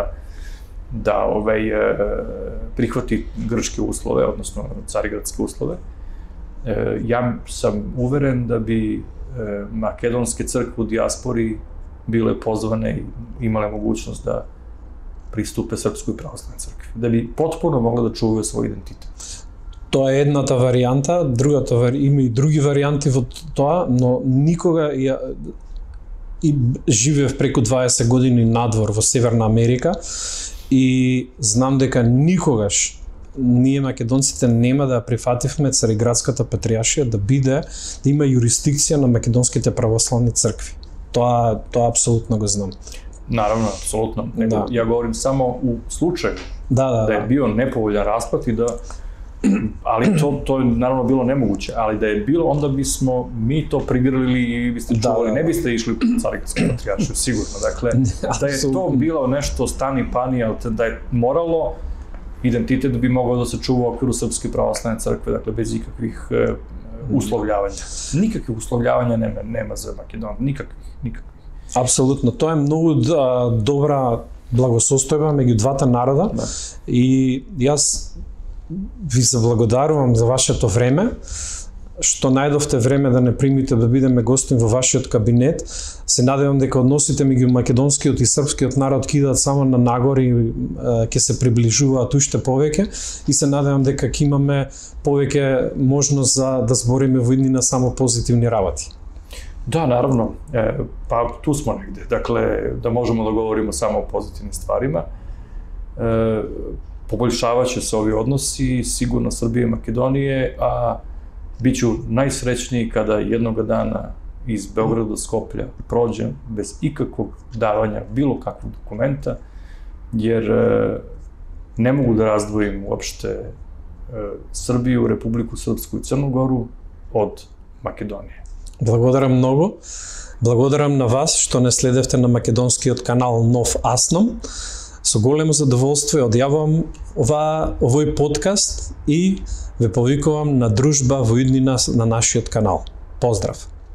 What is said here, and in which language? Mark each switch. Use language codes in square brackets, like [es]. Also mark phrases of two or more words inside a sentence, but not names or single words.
[sr] da prihvati grčke uslove, odnosno carigradske uslove, ja sam uveren da bi makedonske crkve u dijaspori bile pozvane i imale mogućnost da pristupe Srpskoj pravoslavnoj crkvi, da bi potpuno mogle da čuvaju svoj identitet. [mk] Тоа е едната варијанта, има и други варијанти во тоа, но никога и живеев преку 20 години надвор во Северна Америка и знам дека никогаш ние македонците нема да прифативме Цариградската патриаршија да има юрисдикција на македонските православни цркви. Тоа апсолутно го знам. [sr] Naravno, apsolutno. Ja govorim samo u slučaju da je bio nepovoljan raspad i da, ali to je naravno bilo nemoguće, ali da je bilo, onda bismo mi to prigrlili i biste čuvali, ne biste išli u Carigradsku patrijaršiju, sigurno. Dakle, da je to bilo nešto stani pani, ali da je moralo, identitet bi mogao da se čuva u okviru Srpske pravoslavne crkve, dakle, bez ikakvih uslovljavanja. Nikakvih uslovljavanja nema za Makedoniju, nikakvih. [mk] Апсолутно, тоа е многу добра благосостојба меѓу двата народа и јас ви се благодарувам за вашето време, што најдовте време да не примите да бидеме гостин во вашиот кабинет. Се надевам дека односите меѓу македонскиот и српскиот народ кидат само на нагор и ќе се приближуваат уште повеќе и се надевам дека ќе имаме повеќе можност за да збориме во иднина само позитивни работи. [sr] Da, naravno, pa tu smo negde, dakle, da možemo da govorimo samo o pozitivnim stvarima. Poboljšavat će se ovi odnosi, sigurno Srbije i Makedonije, a bit ću najsrećniji kada jednoga dana iz Beograda do Skoplja prođem bez ikakvog davanja bilo kakvog dokumenta, jer ne mogu da razdvojim uopšte Srbiju, Republiku Srpsku i Crnu Goru od Makedonije. [mk] Благодарам многу. Благодарам на вас што не следевте на македонскиот канал Нов Асном. Со големо задоволство одјавувам овој подкаст и ве повикувам на дружба во иднина на нашиот канал. Поздрав!